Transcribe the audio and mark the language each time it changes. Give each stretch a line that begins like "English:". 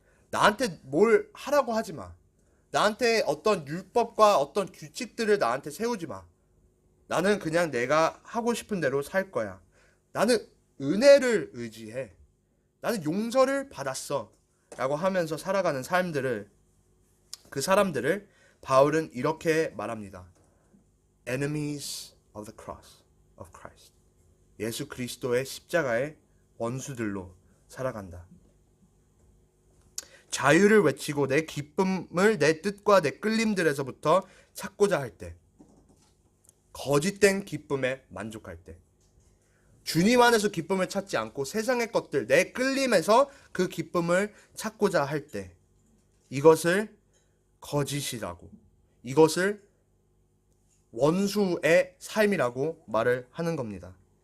Korean: 나한테 뭘 하라고 하지 마. 나한테 어떤 율법과 어떤 규칙들을 나한테 세우지 마. 나는 그냥 내가 하고 싶은 대로 살 거야. 나는 은혜를 의지해. 나는 용서를 받았어. 라고 하면서 살아가는 그 사람들을 바울은 이렇게 말합니다.
English: Enemies of the cross of Christ.
Korean: 예수 그리스도의 십자가의 원수들로 살아간다. 자유를 외치고 내 기쁨을 내 뜻과 내 끌림들에서부터 찾고자 할 때, 거짓된 기쁨에 만족할 때, 주님 안에서 기쁨을 찾지 않고 세상의 것들, 내 끌림에서 그 기쁨을 찾고자 할 때, 이것을 거짓이라고, 이것을 원수의 삶이라고 말을 하는 겁니다.